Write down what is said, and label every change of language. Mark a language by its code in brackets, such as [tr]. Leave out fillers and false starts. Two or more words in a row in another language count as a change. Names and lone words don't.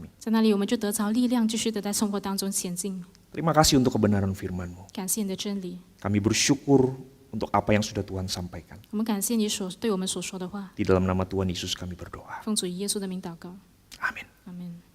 [zh] 在那里，我们就得着力量，继续的在生活当中前进。 [id] Terima kasih untuk kebenaran firman-Mu. [zh] 感谢你的真理， [id] Kami bersyukur untuk apa yang sudah Tuhan sampaikan. [zh] 我们感谢你对我们所说的话。 [id] Di dalam nama Tuhan Yesus kami berdoa. [zh] 奉主耶稣的名祷告， [id] Amin. [zh] 阿门。